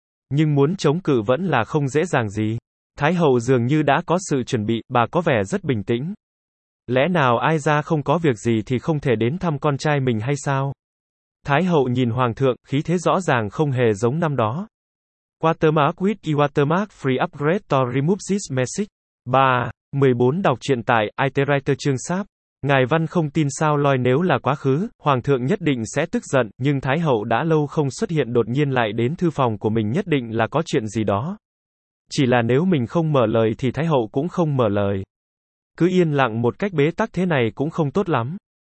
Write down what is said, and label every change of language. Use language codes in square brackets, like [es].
[vi] Nhưng muốn chống cự vẫn là không dễ dàng gì. Thái Hậu dường như đã có sự chuẩn bị, bà có vẻ rất bình tĩnh. Lẽ nào ai ra không có việc gì thì không thể đến thăm con trai mình hay sao? Thái Hậu nhìn Hoàng thượng, khí thế rõ ràng không hề giống năm đó. [en] Watermark with watermark free upgrade to remove this message. 3. [vi] 14 đọc truyện tại, iterator chương sáp. Ngài văn không tin sao? Loi nếu là quá khứ, Hoàng thượng nhất định sẽ tức giận, nhưng Thái Hậu đã lâu không xuất hiện đột nhiên lại đến thư phòng của mình nhất định là có chuyện gì đó. Chỉ là nếu mình không mở lời thì Thái Hậu cũng không mở lời. Cứ yên lặng một cách bế tắc thế này cũng không tốt lắm.